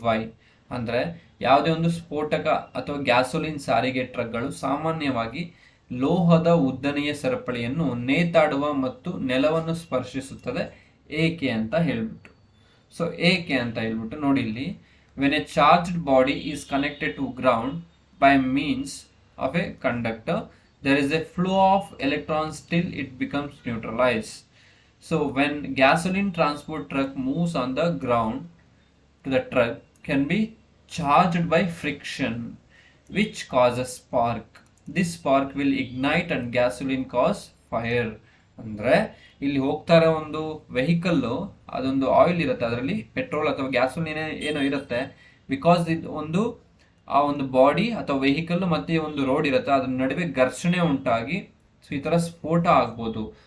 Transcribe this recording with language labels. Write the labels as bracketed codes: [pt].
[kn] Y ಅಂದ್ರೆ ಯಾವುದೇ ಒಂದು ಸ್ಫೋಟಕ ಅಥವಾ ಗ್ಯಾಸೋಲಿನ್ ಸಾರಿಗೆ ಟ್ರಕ್ಗಳು ಸಾಮಾನ್ಯವಾಗಿ ಲೋಹದ ಉದ್ದನೆಯ ಸರಪಳಿಯನ್ನು ನೇತಾಡುವ ಮತ್ತು ನೆಲವನ್ನು ಸ್ಪರ್ಶಿಸುತ್ತದೆ. ಏಕೆ ಅಂತ ಹೇಳ್ಬಿಟ್ಟು. ಸೊ ಏಕೆ ಅಂತ ಹೇಳ್ಬಿಟ್ಟು ನೋಡಿ ಇಲ್ಲಿ, [en] When a charged body is connected to ground by means of a conductor, there is a flow of electrons till it becomes neutralized. So when gasoline transport truck moves on the ground, to the truck can be charged by friction which causes spark. This spark will ignite and gasoline cause fire. [kn] ಅಂದ್ರೆ ಇಲ್ಲಿ ಹೋಗ್ತಾ ಇರೋ ಒಂದು vehicle, ಅದೊಂದು oil ಇರುತ್ತೆ, ಅದರಲ್ಲಿ petrol ಅಥವಾ gasoline ಏನೋ ಇರುತ್ತೆ. ಬಿಕಾಸ್ ಇದು ಆ ಒಂದು ಬಾಡಿ ಅಥವಾ ವೆಹಿಕಲ್ ಮತ್ತೆ ಒಂದು ರೋಡ್ ಇರುತ್ತೆ, ಅದ್ರ ನಡುವೆ ಘರ್ಷಣೆ ಉಂಟಾಗಿ ಸೊ ಈ ತರ ಸ್ಫೋಟ ಆಗ್ಬೋದು.